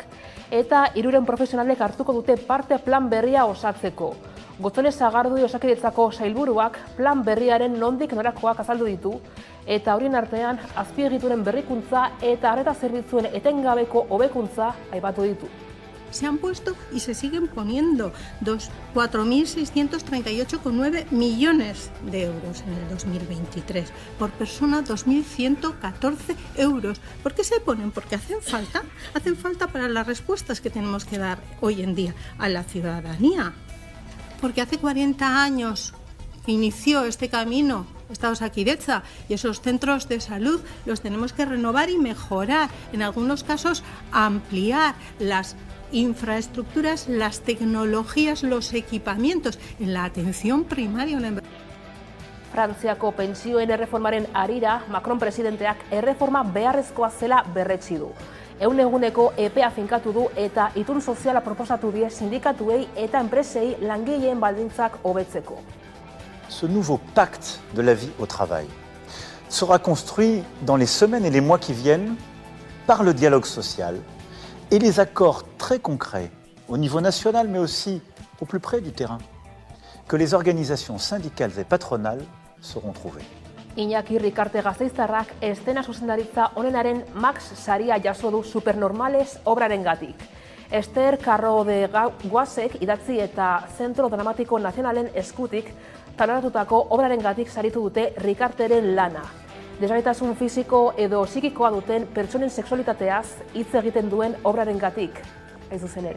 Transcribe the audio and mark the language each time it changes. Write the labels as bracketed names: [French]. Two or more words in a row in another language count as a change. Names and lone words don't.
[Basque] Eta 3 profesionalek hartuko dute parte plan berria osatzeko. Gotzone Sagardui Osakidetzako sailburuak plan berriaren nondik norakoak azaldu ditu, eta horien artean azpiegituren berrikuntza eta arreta zerbitzuen etengabeko hobekuntza aipatu ditu. [Spanish] Se han puesto y se siguen poniendo 4.638,9 millones de euros en el 2023. Por persona 2.114 euros. ¿Por qué se ponen? Porque hacen falta para las respuestas que tenemos que dar hoy en día a la ciudadanía. Porque hace 40 años que inició este camino esta Osakidetza y esos centros de salud los tenemos que renovar y mejorar. En algunos casos ampliar las infraestructuras, las tecnologías, los equipamientos en la atención primaria. [Basque] Frantziako pentsioen erreformaren harira, Macron presidenteak erreforma beharrezkoa zela berretsi du. Eguneko epea finkatu du eta itun soziala proposatu die sindikatuei eta enpresei langileen baldintzak hobetzeko. [French] Ce nouveau pacte de la vie au travail sera construit dans les semaines et les mois qui viennent par le dialogue social et les accords très concrets au niveau national mais aussi au plus près du terrain que les organisations syndicales et patronales seront trouvées. [Basque] Iñaki Rikarte Gasteiztarrak eszena zuzendaritza onenaren Max saria jaso du Supernormales obrarengatik. Esther Carro de Guasek idatzi eta Zentro Dramatiko Nazionalen eskutik taloratutako obrarengatik saritu dute Rikarteren lana. Desgaitasun fisiko edo psikikoa duten pertsonen sexualitateaz hitz egiten duen obrarengatik, ez zuzen ere.